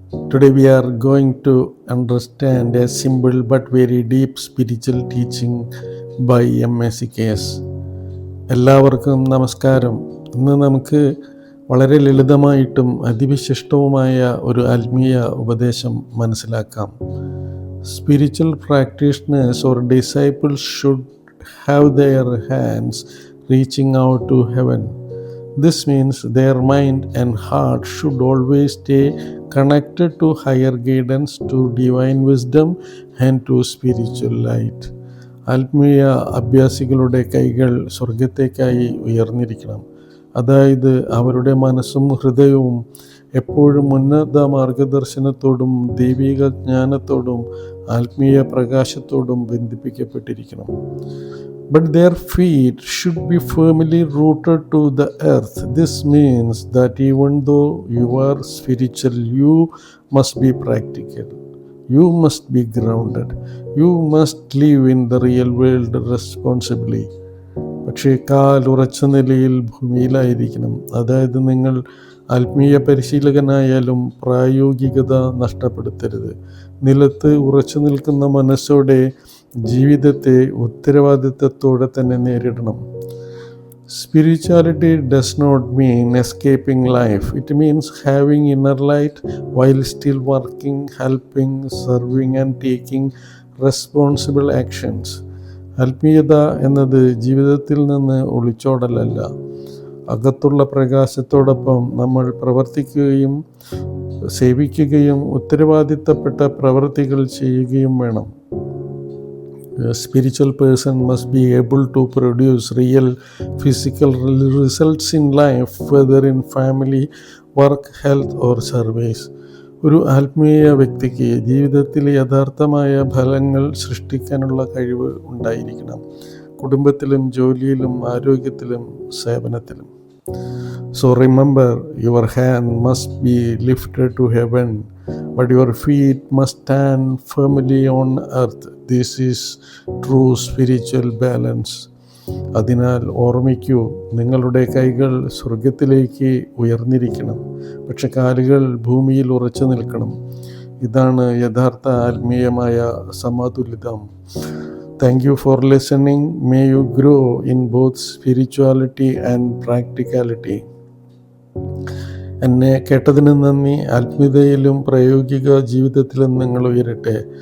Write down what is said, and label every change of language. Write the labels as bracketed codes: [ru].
[en] Today we are going to understand a simple but very deep spiritual teaching by MSCKS. [ml] എല്ലാവർക്കും നമസ്കാരം. ഇന്ന് നമുക്ക് വളരെ ലളിതമായിട്ടും അതിവിശിഷ്ടവുമായ ഒരു ആത്മീയ ഉപദേശം മനസ്സിലാക്കാം. [en] Spiritual practitioners or disciples should have their hands reaching out to heaven. This means their mind and heart should always stay connected to higher guidance, to divine wisdom and to spiritual light. [ml] ആത്മീയ അഭ്യാസികളുടെ കൈകൾ സ്വർഗത്തേക്കായി ഉയർന്നിരിക്കണം. അതായത് അവരുടെ മനസ്സും ഹൃദയവും എപ്പോഴും ഉന്നത മാർഗദർശനത്തോടും ദൈവിക ജ്ഞാനത്തോടും ആത്മീയ പ്രകാശത്തോടും ബന്ധിപ്പിക്കപ്പെട്ടിരിക്കണം. [en] But their feet should be firmly rooted to the earth. This means that even though you are spiritual, you must be practical. You must be grounded. You must live in the real world responsibly. [ml] പക്ഷേ കാൽ ഉറച്ച നിലയിൽ ഭൂമിയിലായിരിക്കണം. അതായത് നിങ്ങൾ ആത്മീയ പരിശീലകനായാലും പ്രായോഗികത നഷ്ടപ്പെടുത്തരുത്. നിലത്ത് ഉറച്ചു നിൽക്കുന്ന മനസ്സോടെ ജീവിതത്തെ ഉത്തരവാദിത്തത്തോടെ തന്നെ നേരിടണം. [en] Spirituality does not mean escaping life. It means having inner light while still working, helping, serving and taking responsible actions. [ml] ആത്മീയത എന്നത് ജീവിതത്തിൽ നിന്ന് ഒളിച്ചോടലല്ല. അകത്തുള്ള പ്രകാശത്തോടൊപ്പം നമ്മൾ പ്രവർത്തിക്കുകയും സേവിക്കുകയും ഉത്തരവാദിത്തപ്പെട്ട പ്രവൃത്തികൾ ചെയ്യുകയും വേണം. [en] A spiritual person must be able to produce real physical results in life, whether in family, work, health or service. [ml] ഒരു ആത്മീയ വ്യക്തിക്ക് ജീവിതത്തിൽ യഥാർത്ഥമായ ഫലങ്ങൾ സൃഷ്ടിക്കാനുള്ള കഴിവ് ഉണ്ടായിരിക്കണം. കുടുംബത്തിലും ജോലിയിലും ആരോഗ്യത്തിലും സേവനത്തിലും. [en] So remember, your hand must be lifted to heaven, but your feet must stand firmly on earth. This is true spiritual balance. [ml] അതിനാൽ ഓർമ്മിക്കൂ, നിങ്ങളുടെ കൈകൾ സ്വർഗത്തിലേക്ക് ഉയർന്നിരിക്കണം, പക്ഷെ കാലുകൾ ഭൂമിയിൽ ഉറച്ചു നിൽക്കണം. ഇതാണ് യഥാർത്ഥ ആത്മീയമായ സമതുലിതം. [en] Thank you for listening. May you grow in both spirituality and practicality. [ml] എന്നെ കേട്ടതിന് നന്ദി. ആത്മീയതയിലും പ്രായോഗിക ജീവിതത്തിലും നിങ്ങൾ ഉയരട്ടെ.